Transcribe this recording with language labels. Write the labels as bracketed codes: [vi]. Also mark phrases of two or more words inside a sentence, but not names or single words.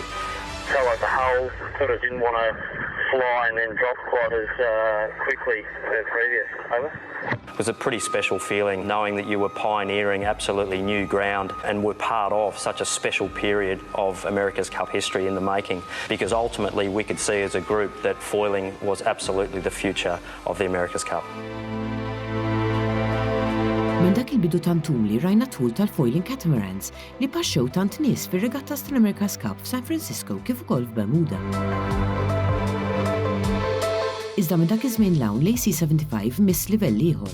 [en] So like the hull sort of didn't want to fly and then drop quite as quickly as previous. Over. It was a pretty special feeling knowing that you were pioneering absolutely new ground and were part of such a special period of America's Cup history in the making, because ultimately we could see as a group that foiling was absolutely the future of the America's Cup. [mt] Minn dak il-bidu tantum li rajna tħul tal- [en] foiling catamarans [mt] li paxxew tant nies fir-regattas tal-America's Cup f'San Francisco kif ukoll f'Bermuda. Iżda minn dak iż-żmien l-hawn l-AC75 miss livell ieħor.